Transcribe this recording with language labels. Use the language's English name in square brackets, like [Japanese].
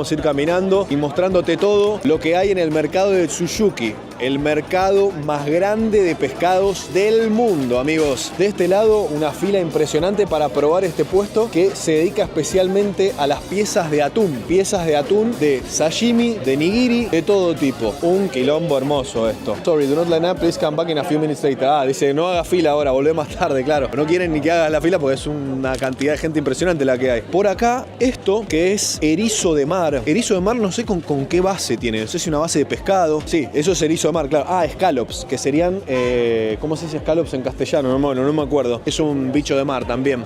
[Spanish] Vamos a ir caminando y mostrándote todo lo que hay en el mercado de Tsuzuki. El mercado más grande de pescados del mundo, amigos. De este lado, una fila impresionante para probar este puesto que se dedica especialmente a las piezas de atún. Piezas de atún de sashimi, de nigiri, de todo tipo. Un quilombo hermoso esto. [English] Sorry, do not line up, please come back in a few minutes later. [Spanish] Ah, dice, no haga fila ahora, volvé más tarde, claro. No quieren ni que hagas la fila porque es una cantidad de gente impresionante la que hay. Por acá, esto que es erizo de mar. Erizo de mar no sé con qué base tiene. No sé si una base de pescado. Sí, eso es erizo de mar, claro. Ah, scallops, que serían... ¿cómo se dice scallops en castellano? No me acuerdo. Es un bicho de mar también.